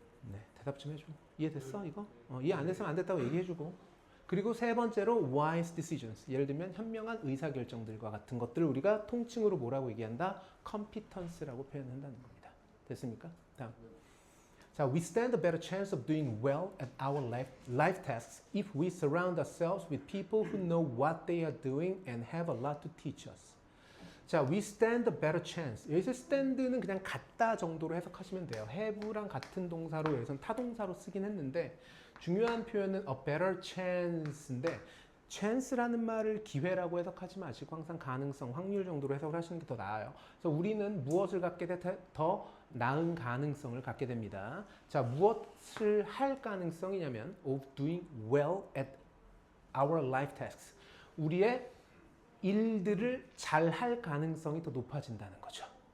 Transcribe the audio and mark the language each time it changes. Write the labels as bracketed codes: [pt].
[ko] 네, 대답 좀 해줘. 이해됐어 이거? 이해 안 됐으면 안 됐다고 얘기해주고. 그리고 세 번째로 [en] wise decisions. [ko] 예를 들면 현명한 의사결정들과 같은 것들을 우리가 통칭으로 뭐라고 얘기한다? competence라고 표현한다는 겁니다. 됐습니까? 다음. [en] 자, we stand a better chance of doing well at our life tasks if we surround ourselves with people who know what they are doing and have a lot to teach us. 자, we stand a better chance. [ko] 여기서 stand는 그냥 같다 정도로 해석하시면 돼요. have랑 같은 동사로 여기서는 타동사로 쓰긴 했는데 중요한 표현은 [en] a better chance [ko] 인데 chance라는 말을 기회라고 해석하지 마시고 항상 가능성, 확률 정도로 해석을 하시는 게 더 나아요. 그래서 우리는 무엇을 갖게 더 나은 가능성을 갖게 됩니다. 자, 무엇을 할 가능성이냐면 [en] of doing well at our life tasks. [ko] 우리의 일들을 잘 할 가능성이 더 높아진다는 거죠.